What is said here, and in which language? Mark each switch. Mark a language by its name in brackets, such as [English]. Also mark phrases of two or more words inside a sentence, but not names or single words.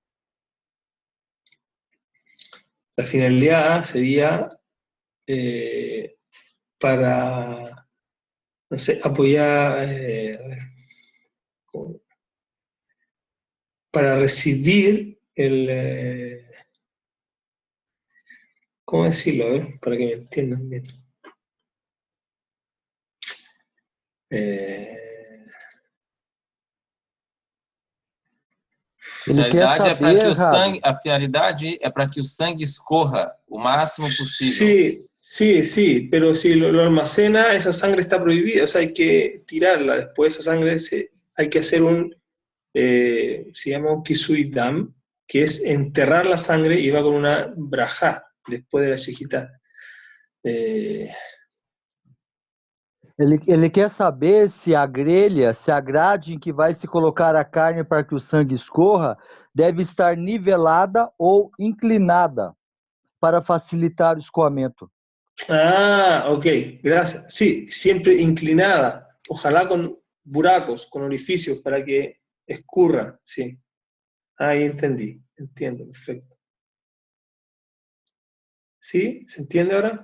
[Spanish] La finalidad sería para, no sé, apoyar, para recibir ¿cómo decirlo? A ver, para que me entiendan bien. [Portuguese] A finalidade é para que o sangue escorra o máximo possível. [Spanish] Sí, pero si lo almacena, esa sangre está prohibida, o sea, hay que tirarla. Después esa sangre hay que hacer se llama un [Hebrew] kisui dam, [Spanish] que es enterrar la sangre y va con una brajá después de la shejitá. [Portuguese] Ele quer saber se a grelha, se a grade em que vai se colocar a carne para que o sangue escorra, deve estar nivelada ou inclinada para facilitar o escoamento. [Spanish] Ok, gracias. Sí, siempre inclinada, ojalá con buracos, con orificios para que escurra, sí. Ahí entendí, entiendo, perfecto. ¿Sí? ¿Se entiende ahora?